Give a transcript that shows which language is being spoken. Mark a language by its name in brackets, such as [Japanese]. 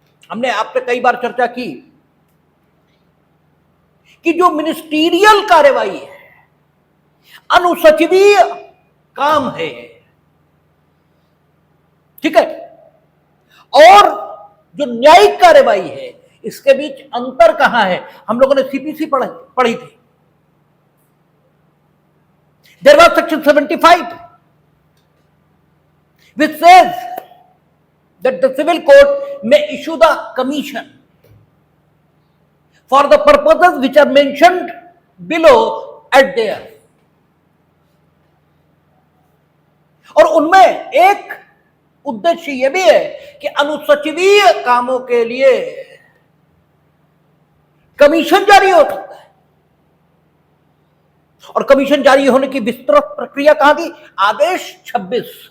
[Hindi] हमने आपसे कई बार चर्चा की कि जो मिनिस्टीरियल कार्रवाई है, अनुसचिवीय काम है, ठीक है, और जो न्यायिक कार्रवाई है, इसके बीच अंतर कहां है। हम लोगों ने सीपीसी पढ़ी थी। [English] There was section 75 which says that the civil court may issue the commission for the purposes which are mentioned below at there. [Hindi] और उनमें एक उद्देश्य यह भी है कि अनुसचिवीय कामों के लिए कमीशन जारी हो सकता है। और कमीशन जारी होने की विस्तृत प्रक्रिया कहां थी, आदेश 26।